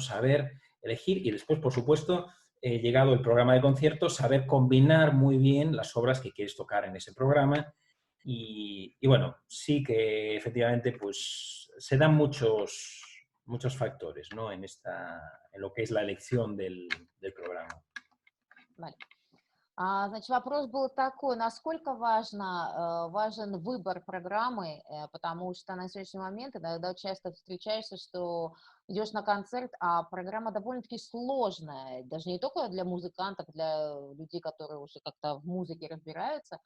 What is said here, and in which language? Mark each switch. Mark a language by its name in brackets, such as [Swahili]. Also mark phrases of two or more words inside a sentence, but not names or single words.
[Spanish] Saber elegir y después, por supuesto, llegado el programa de conciertos, saber combinar muy bien las obras que quieres tocar en ese programa. Y bueno, sí que efectivamente pues se dan muchos factores, ¿no? En lo que es la elección del programa. Vale. [Russian] Значит, вопрос был такой, насколько важен выбор программы, потому что на сегодняшний момент иногда часто встречаешься, что идешь на концерт, а программа довольно-таки сложная, даже не только для музыкантов, для людей, которые уже как-то в музыке